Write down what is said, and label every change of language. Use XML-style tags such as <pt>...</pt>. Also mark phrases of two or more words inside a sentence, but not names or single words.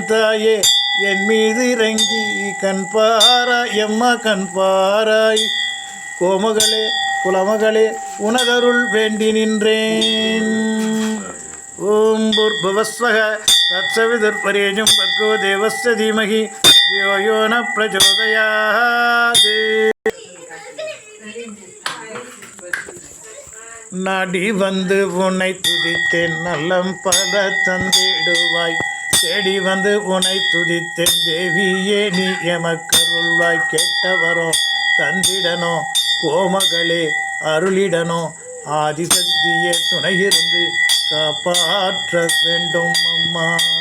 <ta>தாயே என் மீது இறங்கி கண் பாராய் எம்மா, கண் பாராய். கோமகளே குலமகளே உனதருள் வேண்டி நின்றேன்.</ta> <sa>ॐ भूर्भुवस्स्वः तत्सवितुर्वरेण्यं भर्गो देवस्य धीमहि धियो यो न प्रचोदयात्.</sa> <ta>நாடி வந்து உன்னை துதித்தேன், நல்லம் பல தந்திடுவாய். தேடி வந்து உன்னை துதித்தேன், தேவியே நீ எமக்கருள்வாய். கேட்டவரோ தந்திடனோ கோமகளே அருளிடனோ, ஆதிசக்தியே துணையிருந்து காப்பாற்ற வேண்டும் அம்மா.</ta>